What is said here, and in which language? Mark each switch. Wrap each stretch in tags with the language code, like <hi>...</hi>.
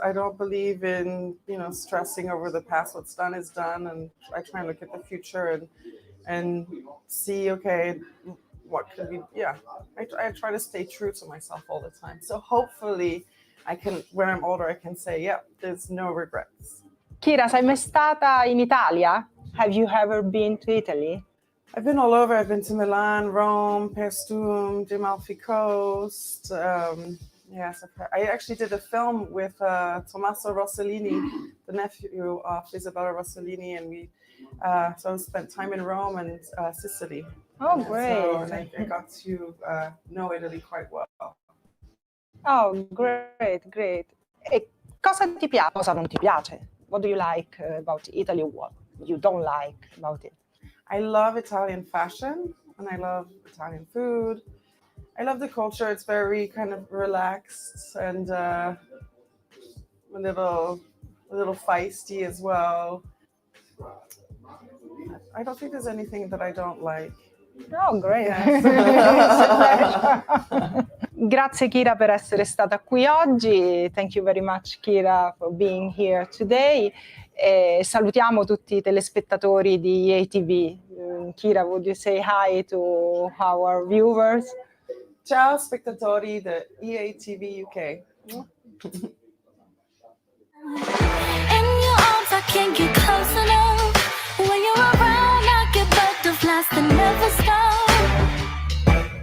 <en>I don't believe in, stressing over the past. What's done is done. And I try and look at the future and see, okay, what could be, I try to stay true to myself all the time. So hopefully when I'm older, I can say, there's no regrets.</en> <it>Kira, sei mai stata in Italia?</it> <en>Have you ever been to Italy? I've been all over. I've been to Milan, Rome, Paestum, the Amalfi Coast, Yes, I actually did a film with Tommaso Rossellini, the nephew of Isabella Rossellini, and we so spent time in Rome and Sicily. Oh, great. So, and I got to know Italy quite well. Oh, great, great.</en> <it>E cosa ti piace, cosa non ti piace?</it> <en>What do you like about Italy? What you don't like about it? I love Italian fashion and I love Italian food. I love the culture. It's very kind of relaxed and a little feisty as well. I don't think there's anything that I don't like. Oh, great. Yes.</en> <it>Grazie Kira per essere stata qui oggi.</it> <en>Thank you very much Kira for being here today.</en> <it>E salutiamo tutti i telespettatori di EATV.</it> <en>Kira, would you say hi to our viewers?</en> <it>Ciao spettatori di EATV UK.</it> <en>In your arms, I can't get close enough. When you're around, I get butterflies that never stop.</en>